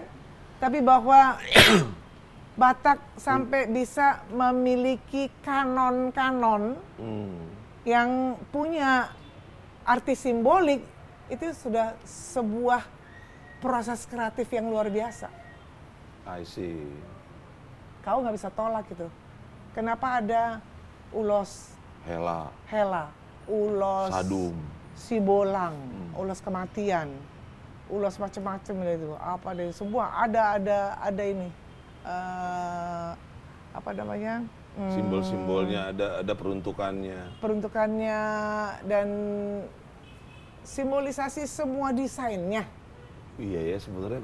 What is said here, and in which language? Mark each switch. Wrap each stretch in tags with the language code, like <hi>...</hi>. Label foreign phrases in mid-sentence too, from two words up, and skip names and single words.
<id>Tapi bahwa Batak sampai bisa memiliki kanon-kanon yang punya arti simbolik, itu sudah sebuah proses kreatif yang luar biasa.</id> <en>I see.</en> <id>Kau nggak bisa tolak gitu. Kenapa ada ulos Hela, ulos Sadum. Sibolang, ulos kematian, ulos macam-macam itu. Apa deh, semua ada ini. Apa namanya? Simbol-simbolnya ada peruntukannya. Peruntukannya dan simbolisasi semua desainnya. Iya ya, sebenarnya</id>